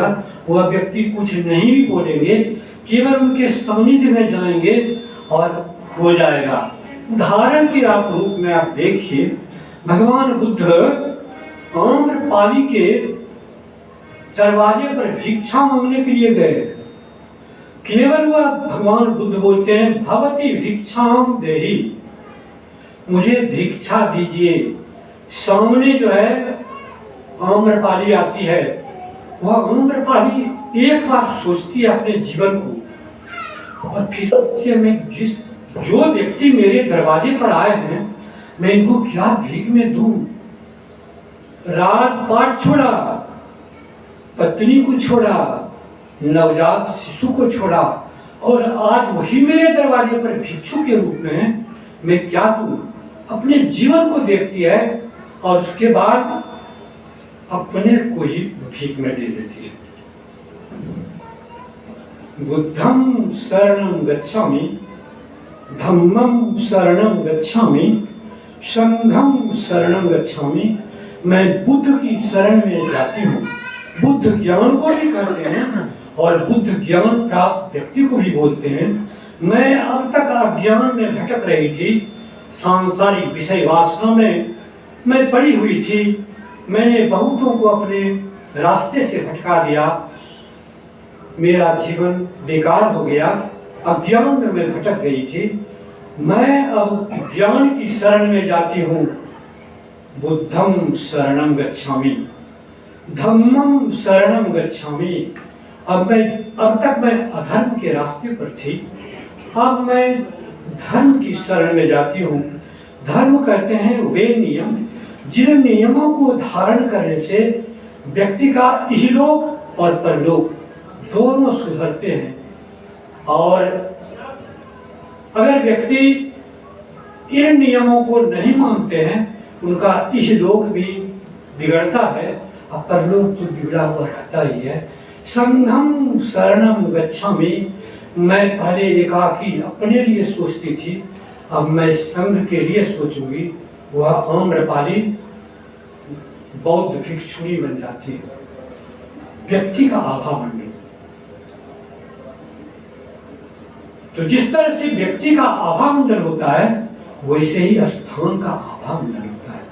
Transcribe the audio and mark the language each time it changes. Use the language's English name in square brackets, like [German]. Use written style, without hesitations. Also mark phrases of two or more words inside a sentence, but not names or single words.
[Hindi] वह व्यक्ति कुछ नहीं भी बोलेंगे, केवल उनके सानिध्य में जाएंगे और हो जाएगा। उदाहरण के आप रूप में आप देखिए, भगवान बुद्ध आम्रपाली के दरवाजे पर भिक्षा मांगने के लिए गए। केवल वह भगवान बुद्ध बोलते हैं, [Sanskrit] भवती भिक्षाम देहि, [Hindi] मुझे भिक्षा दीजिए। सामने जो है आम्रपाली आती है, वह आम्रपाली एक बार सोचती है अपने जीवन को और फिर सोचती है, मैं जो व्यक्ति मेरे दरवाजे पर आए हैं, मैं इनको क्या भीख में दूं। रात पाठ छोड़ा, पत्नी को छोड़ा, नवजात शिशु को छोड़ा और आज वही मेरे दरवाजे पर भिक्षु के रूप में मैं क्या दूं। अपने जीवन को देखती है और उसके बाद अपने को ही भीख में दे देती है। [Pali] बुद्धं शरणं गच्छामि, धम्मं शरणं गच्छामि, संघं शरणं गच्छामि। [Hindi] मैं बुद्ध की शरण में जाती हूँ। बुद्ध ज्ञान को भी कहते हैं और बुद्ध ज्ञान प्राप्त व्यक्ति को भी बोलते हैं। मैं अब तक अज्ञान में भटक रही थी, सांसारिक विषय वासना में मैं पड़ी हुई थी। मैंने बहुतों को अपने रास्ते से भटका दिया, मेरा जीवन बेकार हो गया, अज्ञान में मैं भटक गई थी। मैं अब ज्ञान की शरण में जाती हूँ। [Pali] बुद्धम शरणं गच्छामि, धम्मम शरणं गच्छामि। [Hindi] अब तक मैं अधर्म के रास्ते पर थी, अब मैं धर्म की शरण में जाती हूँ। धर्म कहते हैं वे नियम जिन नियमों को धारण करने से व्यक्ति का इहलोक और परलोक दोनों सुधरते हैं। और अगर व्यक्ति इन नियमों को नहीं मानते हैं, उनका इहलोक भी बिगड़ता है और परलोक तो बिगड़ा हुआ रहता ही है। [Pali] संघम शरणं गच्छामि। [Hindi] मैं पहले एकाकी अपने लिए सोचती थी, अब मैं संघ के लिए सोचूंगी। वह आम्रपाली बौद्ध भिक्षुणी बन जाती है। व्यक्ति का आभा मंडल, तो जिस तरह से व्यक्ति का आभा मंडल होता है, वैसे ही स्थान का आभा मंडल होता है।